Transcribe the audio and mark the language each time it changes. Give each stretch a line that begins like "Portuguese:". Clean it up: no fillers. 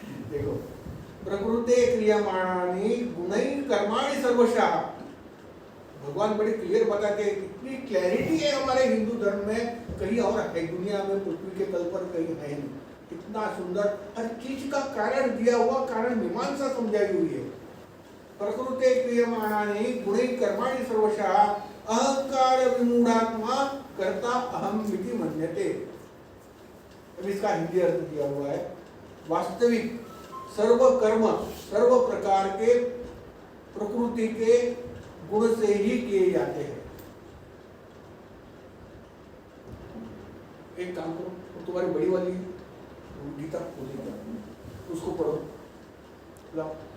Hindi: देखो
Sanskrit: प्रकृति क्रियामाणानि गुणै कर्माणि सर्वशः,
Hindi: भगवान बड़ी क्लियर बताते हैं। इतनी क्लैरिटी है हमारे हिंदू धर्म में, कहीं और है दुनिया में, पृथ्वी के तल पर कहीं है नहीं। इतना सुंदर हर चीज का कारण दिया हुआ, कारण मीमांसा समझाई हुई है।
Sanskrit: प्रकृते क्रियमाणानि गुणै कर्माणि सर्वशः अहंकार विमूढ़ात्मा कर्ता अहम इति मन्यते।
Hindi: अब इसका हिंदी अर्थ दिया हुआ है, वास्तविक सर्व कर्म सर्व प्रकार के प्रकृति के गुण से ही किए जाते हैं। एक काम करो, तुम्हारी बड़ी वाली गीता उसको पढ़ो, लाओ।